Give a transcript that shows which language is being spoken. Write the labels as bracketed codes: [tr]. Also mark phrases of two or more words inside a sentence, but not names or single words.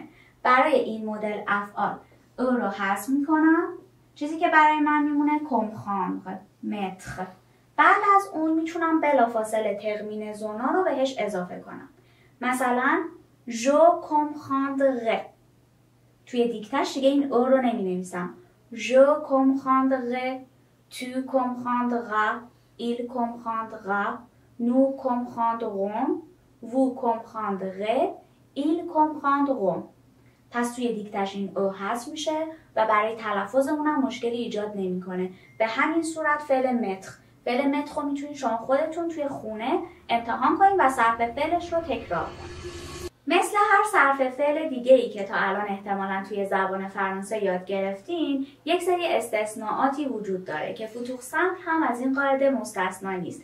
[fa] برای این مدل افعال او رو حذف میکنم. چیزی که برای من میمونه comprendre، متر. بعد از اون میتونم بلافاصله ترمینزونا رو بهش اضافه کنم. مثلا [fr] je comprendrai. [fa] توی دیکتش دیگه این او رو نمی نویسم. [fr] je comprendrai، tu comprendras، il comprendra، nous comprendrons، vous comprendrez، ils comprendront. [fa] پس توی دیکتش این او حذف میشه و برای تلفظمون هم مشکلی ایجاد نمیکنه. به همین صورت فعل متر. فعل متر رو میتونید شما خودتون توی خونه امتحان کنید و صرف فعلش رو تکرار کنید. مثل هر صرف فعل دیگه ای که تا الان احتمالاً توی زبان فرانسه یاد گرفتین، یک سری استثناءاتی وجود داره که فتوح سمت هم از این قاعده مستثنا نیست.